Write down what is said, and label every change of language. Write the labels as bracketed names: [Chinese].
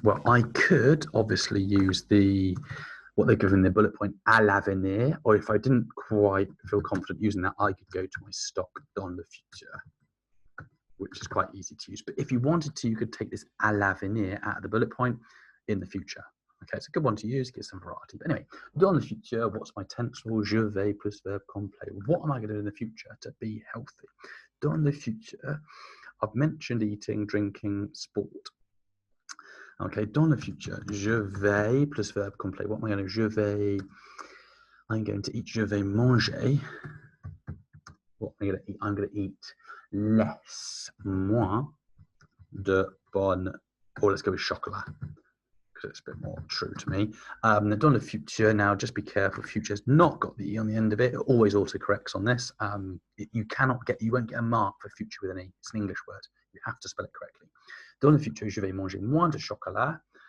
[English] Well, I could obviously use what they're given the bullet point à l'avenir, or if I didn't quite feel confident using that, I could go to my stock [French] dans le futur, [English] which is quite easy to use. But if you wanted to, you could take this à l'avenir out of the bullet point in the future. Okay, it's a good one to use, get some variety. But anyway, [French] dans le futur, [English] what's my tense? Well, [French] je vais plus verb complet. [English] What am I going to do in the future to be healthy? [French] Dans le futur, [English] I've mentioned eating, drinking, sport. [French] Okay, dans le futur, je vais plus verb complet. [English] What am I going to do? I'm going to eat. [French] Je vais manger. [English] What am I going to eat? I'm going to eat less, [French] moins de bonne. [English] Or let's go with chocolat, because it's a bit more true to me. [French] Dans le futur, [English] now just be careful. Future's not got the E on the end of it. It always autocorrects on this. You won't get a mark for future with an E. It's an English word. You have to spell it correctly. [French] Dans le futur, je vais manger moins de chocolat.